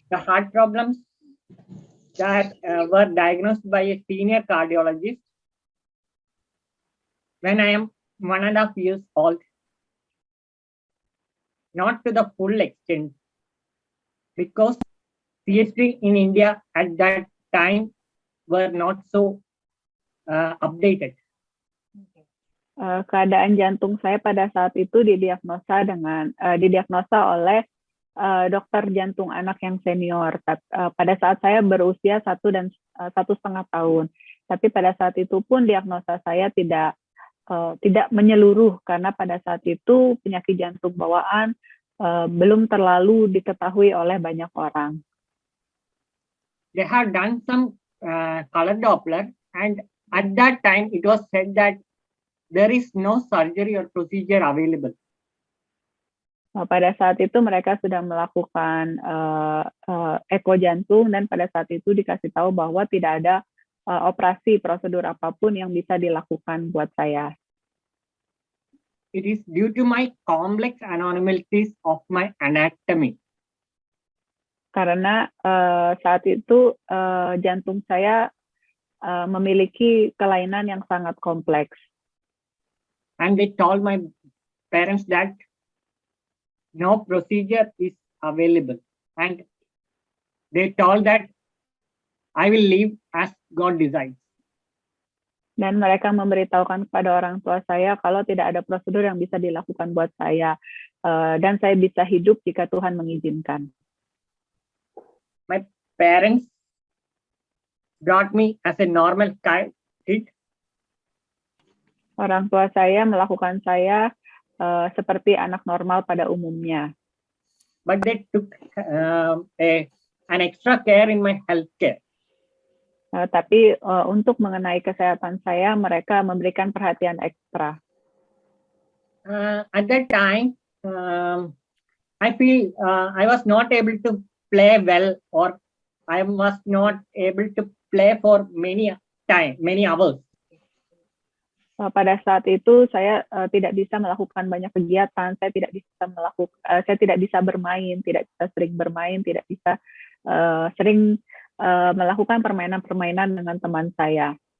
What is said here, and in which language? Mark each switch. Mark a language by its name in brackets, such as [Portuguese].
[English] The heart problems that were diagnosed by a senior cardiologist when I am 1.5 years old, not to the full extent, because CHD in India at that time were not so updated. [Indonesian] Keadaan jantung saya pada saat itu didiagnosa oleh dokter jantung anak yang senior pada saat saya berusia 1,5 tahun. Tapi pada saat itu pun diagnosa saya tidak menyeluruh karena pada saat itu penyakit jantung bawaan belum terlalu diketahui oleh banyak orang. [English] They have done some color Doppler, and at that time it was said that there is no surgery or procedure available. [Indonesian] Pada saat itu mereka sudah melakukan eko jantung dan pada saat itu dikasih tahu bahwa tidak ada operasi prosedur apapun yang bisa dilakukan buat saya. [English] It is due to my complex anomalies of my anatomy. [Indonesian] Karena saat itu jantung saya memiliki kelainan yang sangat kompleks. [English] And they told my parents that no procedure is available. And they told that I will live as God decides. [Indonesian] Dan mereka memberitahukan kepada orang tua saya kalau tidak ada prosedur yang bisa dilakukan buat saya. Dan saya bisa hidup jika Tuhan mengizinkan. [English] My parents brought me as a normal kid. [Indonesian] Orang tua saya melakukan saya seperti anak normal pada umumnya. [English] But they took an extra care in my health care. [Indonesian] Tapi untuk mengenai kesehatan saya, mereka memberikan perhatian ekstra. [English] At that time, I feel I was not able to play well, or I was not able to play for many hours. [Indonesian] Pada saat itu saya tidak bisa melakukan banyak kegiatan, saya tidak bisa bermain, tidak bisa sering bermain, tidak bisa sering melakukan permainan-permainan dengan teman saya.